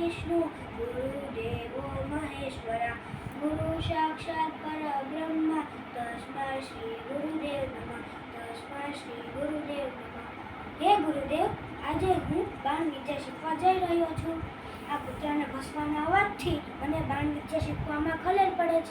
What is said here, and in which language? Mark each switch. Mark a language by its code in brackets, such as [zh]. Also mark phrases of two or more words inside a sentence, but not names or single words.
[sa] विष्णु गुरुदेवो महेश्वरा गुरु साक्षात् परब्रह्म तस्मै श्री गुरुदेव नमः तस्मै श्री गुरुदेव नमः। [hi] हे गुरुदेव, [gu] આજે હું બાણ વિદ્યા શીખવા જઈ રહ્યો છું। આ કૂતરાને ભસવાના અવાજથી મને બાણ વિદ્યા શીખવામાં ખલેલ પડે છે।